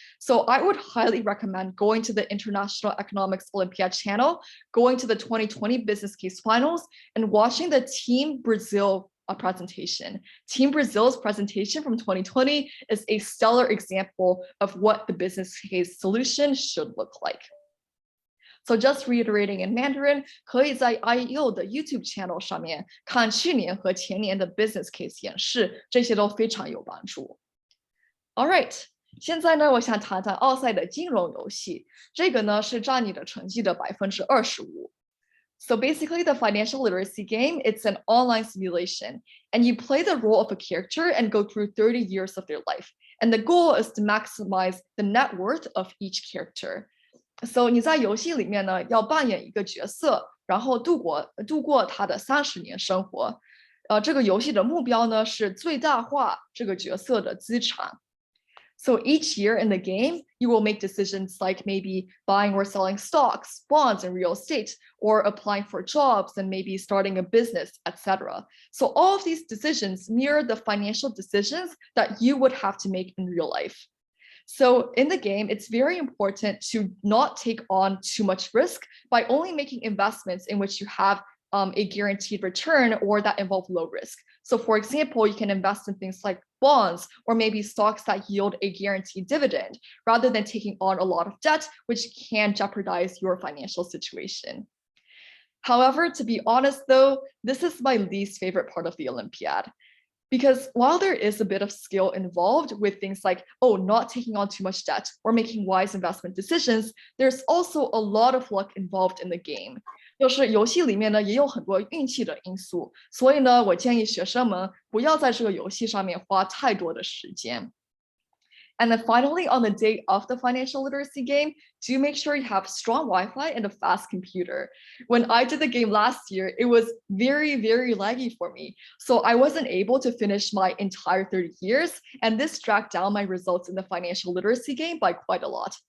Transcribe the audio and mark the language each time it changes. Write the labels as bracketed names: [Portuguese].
[English] So I would highly recommend going to the International Economics Olympiad channel, going to the 2020 business case finals, and watching the Team Brazil presentation. Team Brazil's presentation from 2020 is a stellar example of what the business case solution should look like. So just reiterating in Mandarin, [Chinese] 可以在 IEO 的 YouTube channel 上面看去年和前年的 business case 演示，这些都非常有帮助。 [English] All right， [Chinese] 现在呢，我想谈谈奥赛的金融游戏，这个呢是占你的成绩的25%。 [English] So basically, the financial literacy game, it's an online simulation, and you play the role of a character and go through 30 years of their life. And the goal is to maximize the net worth of each character.So [Chinese] 你在游戏里面呢，要扮演一个角色，然后度过他的30年生活。这个游戏的目标呢是最大化这个角色的资产。 [English] So each year in the game, you will make decisions like maybe buying or selling stocks, bonds, and real estate, or applying for jobs and maybe starting a business, etc. So all of these decisions mirror the financial decisions that you would have to make in real life.So in the game, it's very important to not take on too much risk by only making investments in which you have a guaranteed return or that involve low risk. So for example, you can invest in things like bonds or maybe stocks that yield a guaranteed dividend rather than taking on a lot of debt, which can jeopardize your financial situation. However, to be honest though, this is my least favorite part of the Olympiad.Because while there is a bit of skill involved with things like, not taking on too much debt or making wise investment decisions, there's also a lot of luck involved in the game. [Chinese] 就是游戏里面呢也有很多运气的因素，所以呢，我建议学生们不要在这个游戏上面花太多的时间。 [English] And then finally, on the day of the financial literacy game, do make sure you have strong Wi-Fi and a fast computer. When I did the game last year, it was very, very laggy for me. So I wasn't able to finish my entire 30 years, and this dragged down my results in the financial literacy game by quite a lot.